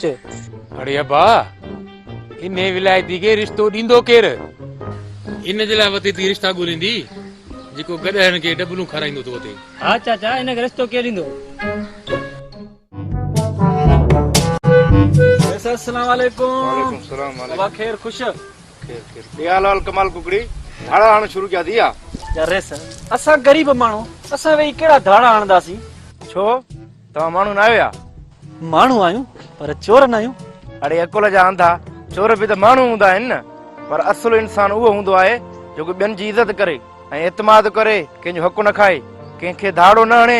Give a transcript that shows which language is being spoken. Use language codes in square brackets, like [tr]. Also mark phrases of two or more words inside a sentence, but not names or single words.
[sd] अड़े अब्बा इन विलायती खे रिश्तो ॾींदो केरु? इन जे लाइ वती थी रिश्ता ॻोल्हींदी जेको गॾहण खे डबलूं खाराईंदो तो वते। हा चाचा इन खे रिश्तो केरु ॾींदो? [ar] السلام عليكم. [sd] बाबा खैर खुश? लाल कमाल कुकड़ी धाड़ा हाण शुरू क्या दिया? यार सर असां गरीब माण्हू असां वेही कहिड़ा धाड़ा हणंदासीं? छो तव्हां माण्हू न आहियो या? माण्हू आहियूं पर चोर न आहियूं। अड़े अकुल जा अंधा चोर बि त माण्हू हूंदा आहिनि न, पर असुल इंसान उहो हूंदो आहे जेको ॿियनि जी इज़त करे ऐं एतमाद करे, कंहिंजो हक़ न खाए, कंहिंखे धाड़ो न हणे।